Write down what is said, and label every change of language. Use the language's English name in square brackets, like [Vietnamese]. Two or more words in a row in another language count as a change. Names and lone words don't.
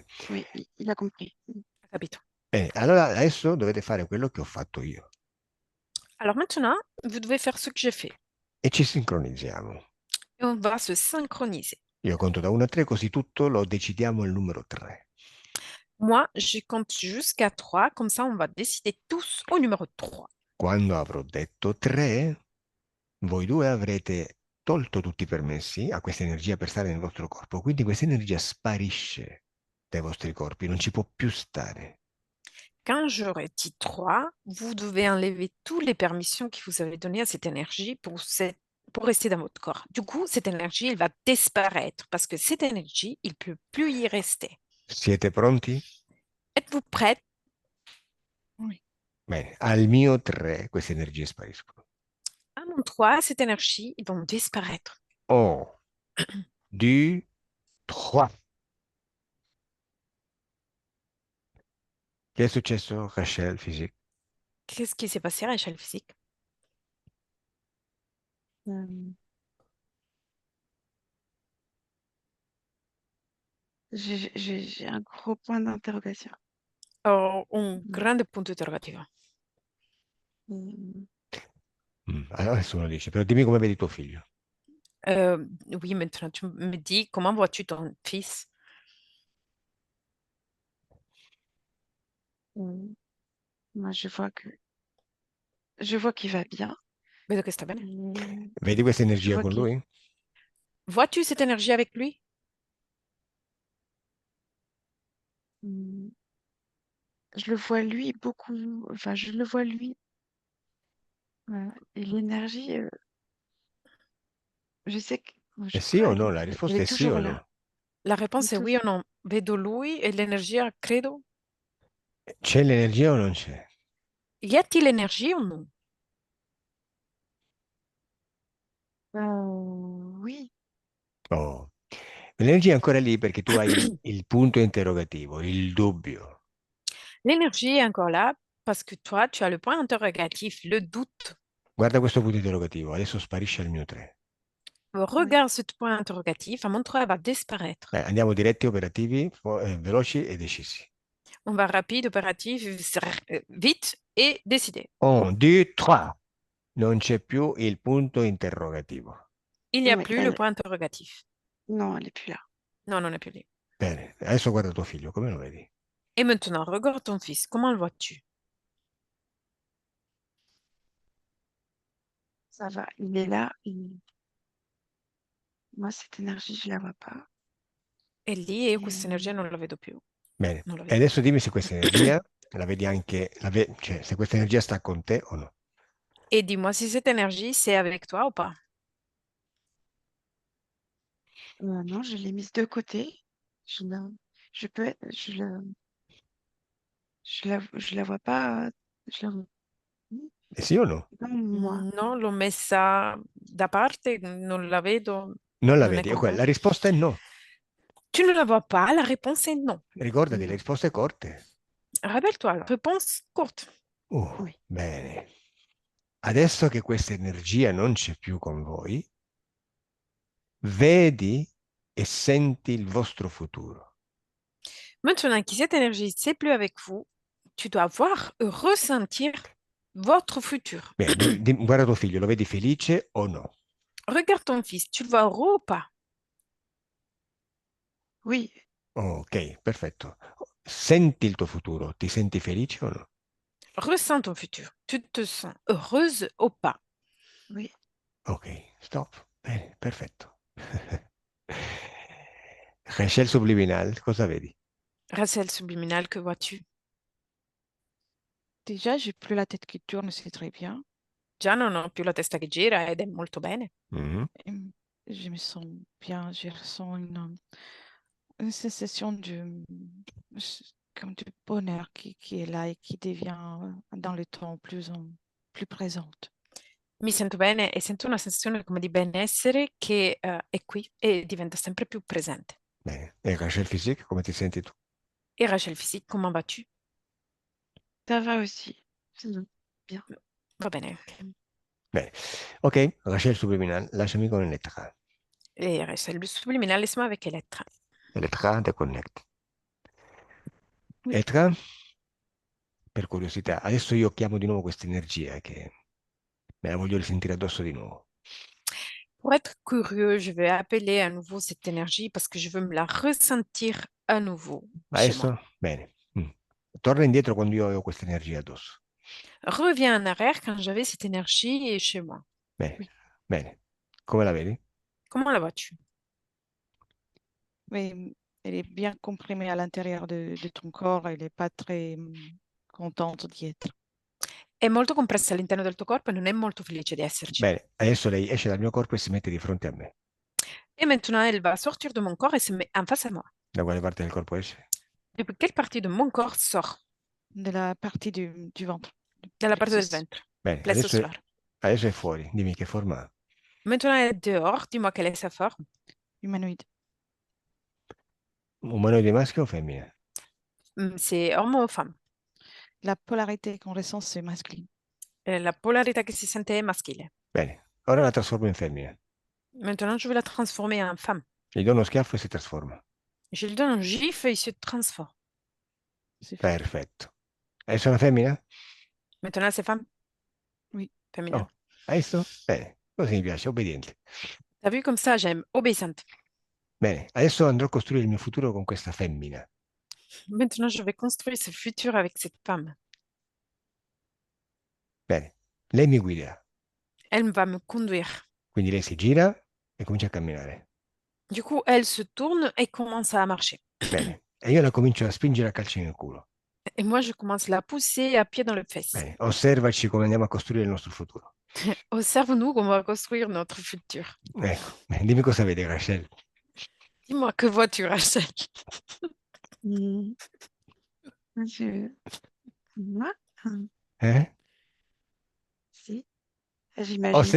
[French] oui, il a compris. [Italian] Capito. bene, allora adesso dovete fare quello che ho fatto io [French] Alors maintenant, vous devez faire ce que j'ai fait. [Italian] e ci sincronizziamo. [French] Et on va se synchroniser. [Italian] Io conto da 1 a 3 così tutto lo decidiamo al numero 3. [French] Moi, je compte jusqu'à 3, comme ça on va décider tous au numéro 3. [Italian] Quando avrò detto 3, voi due avrete tolto tutti i permessi a questa energia per stare nel vostro corpo, quindi questa energia sparisce dai vostri corpi, non ci può più stare. [French] Quand j'aurai dit 3, vous devez enlever toutes les permissions que vous avez données à cette énergie pour rester dans votre corps. Du coup, cette énergie, elle va disparaître parce que cette énergie, il ne peut plus y rester. [Italian] Siete pronti? [French] Êtes-vous prête? Oui. [Italian] Bene, al mio 3 queste energie spariscono. [French] À mon 3, cette énergie, ils vont disparaître. 1, 2, 3. [Italian] Che è successo, Rachel Physique? [French] Qu'est-ce qui s'est passé à l'échelle physique? Euh, j'ai un gros point d'interrogation. [Italian] Ho un Mm. grande punto interrogativo. Mm. Allora nessuno dice, però dimmi come vedi tuo figlio. [French] Oui, maintenant tu me dis, comment vois-tu ton fils? Moi, je vois qu'il va bien. [Italian] Vedo che sta bene. Vedi questa [French] Je [Italian] energia [French] vois [Italian] con [French] qu'il, [Italian] lui? [French] Vois-tu cette énergie avec lui? mm, je le vois lui beaucoup. Enfin, je le vois lui. Et l'énergie, je sais que, moi, [Italian] È [French] je [Italian] sì [French] crois, [Italian] o no? La [French] elle [Italian] risposta [French] est [Italian] è sì o [French] toujours là. [Italian] no? La [French] Elle est réponse [Italian] è oui o no. Vedo lui e l'energia, credo. C'è l'energia o non c'è? [French] Y a-t-il l'énergie ou non? Oui. Oh. [Italian] L'energia è ancora lì perché tu hai il punto interrogativo, il dubbio. [French] L'énergie est encore là parce que toi, tu as le point interrogatif, le doute. [Italian] Guarda questo punto interrogativo, adesso sparisce al mio 3. [French] Oui. Regarde ce point interrogatif, à mon tour, elle va disparaître. [Italian] Andiamo diretti, operativi, veloci e decisi. [French] On va rapide, opératif, vite et décidé. 1, 2, 3. [Italian] Non c'è più il punto interrogativo. [French] Il n'y a Oui, plus le point interrogatif. non, elle est plus là. [Italian] Non, non è più lì. Bene, adesso guarda tuo figlio, come lo vedi? [French] Et maintenant, regarde ton fils, comment le vois-tu? Ça va. Il est là. Moi, cette énergie, je la vois pas. [Italian] È lì e io [French] Et, [Italian] questa energia non la vedo più. Bene, Non la e vedo. adesso dimmi se questa energia la vedi anche, cioè se questa energia sta con te o no. [French] Et dis-moi si cette énergie, c'est avec toi ou pas. non, je l'ai mise de côté. Je la, je peux être, je la vois pas. Je la vois [Italian] E sì o no? [French] pas, moi. [Italian] No, l'ho messa da parte, non la vedo, Non la non è vedi? con La te. risposta è no. [French] Tu ne la vois pas, la réponse est non. [Italian] Ricordati, le [French] Non. [Italian] risposte corte. [French] Rappelle-toi, la réponse courte. Oui. [Italian] Bene. Adesso che questa energia non c'è più con voi, vedi e senti il vostro futuro. [French] Maintenant que cette énergie, c'est plus avec vous, tu dois voir, ressentir votre futur. [Italian] Bene, guarda tuo figlio, lo vedi felice o no? [French] Regarde ton fils, tu le vois heureux ou pas? Oui. [Italian] Ok, perfetto. Senti il tuo futuro, ti senti felice o no? [French] Ressens ton futur. Tu te sens heureuse ou pas? Oui. [Italian] Ok, stop. Bene, perfetto. Rachel subliminal, cosa vedi? [French] Rachel subliminal, que vois-tu? Déjà, j'ai plus la tête qui tourne, c'est très bien. [Italian] Già non ho più la testa che gira ed è molto bene. Mhm. [French] Et je me sens bien, je ressens une sensation comme de bonheur qui est là et qui devient dans le temps plus présente. [Italian] Mi sento bene e sento una sensazione come di benessere che è qui e diventa sempre più presente. Bene. E Rachel Physique, come ti senti tu? [French] Et Rachel Physique, comment vas-tu? Ça va aussi. C'est bien. [Italian] Va bene. Bene. Ok, Rachel subliminal, lasciami con Elettra. E Rachel subliminale, [French] laisse-moi avec Elettra. Elettra, [English] the connect. [French] Oui. [Italian] Elettra, per curiosità, adesso io chiamo di nuovo questa energia che me la voglio risentire addosso di nuovo. [French] Pour être curieux, je vais appeler à nouveau cette énergie parce que je veux me la ressentir à nouveau chez moi. [Italian] Adesso? Bene. Torna indietro quando io ho questa energia addosso. [French] Reviens en arrière quand j'avais cette énergie chez moi. [Italian] Bene, [French] Oui. [Italian] bene. Come la vedi? [French] Comment la vois-tu? Mais elle est bien comprimée à l'intérieur de ton corps, elle n'est pas très contente d'y être. [Italian] È molto compressa all'interno del tuo corpo e non è molto felice di esserci. Bene, adesso lei esce dal mio corpo e si mette di fronte a me. [French] Et maintenant, elle va sortir de mon corps et se met en face à moi. [Italian] Da quale parte del corpo esce? [French] Depuis quelle partie de mon corps sort? De la partie du ventre. [Italian] Dalla parte del [French] plexus. [Italian] ventre. Bene, [French] Plexus [Italian] adesso [French] solar. [Italian] adesso è fuori. Dimmi che forma ha. [French] Maintenant, elle est dehors. Dis-moi quelle est sa forme. Humanoïde. [Italian] Umanoide maschio o femmina? [French] C'est homme ou femme? La polarité qu'on ressent, c'est masculine. [Italian] La polarità che si sente è maschile. Bene, ora la trasformo in femmina. [French] Maintenant, je vais la transformer en femme. [Italian] Gli do uno schiaffo e si trasforma. [French] Je lui donne un gifle et il se transforme. C'est fait. [Italian] Perfetto. Adesso è una femmina? [French] Maintenant, c'est femme? Oui. Féminin. [Italian] Oh, hai visto? Bene, così mi piace, obbediente. [French] T'as vu comme ça, j'aime. Obéissante. [Italian] Bene, adesso andrò a costruire il mio futuro con questa femmina. [French] Maintenant, je vais construire ce futur avec cette femme. [Italian] Bene, lei mi guida, [French] Elle va me conduire. [Italian] quindi lei si gira e comincia a camminare. [French] Du coup, elle se tourne et commence à marcher. [Italian] Bene, e io la comincio a spingere a calci nel culo. [French] Et moi, je commence à la pousser à pied dans le fesse. [Italian] Bene, osservaci come andiamo a costruire il nostro futuro. [French] Observe-nous comment on va construire notre futur. [Italian] Ecco, bene, dimmi cosa vedi, Rachel. [French] Dis-moi, que vois-tu, Rachel? Mm. Je... Moi? Eh? Si. J'imagine tout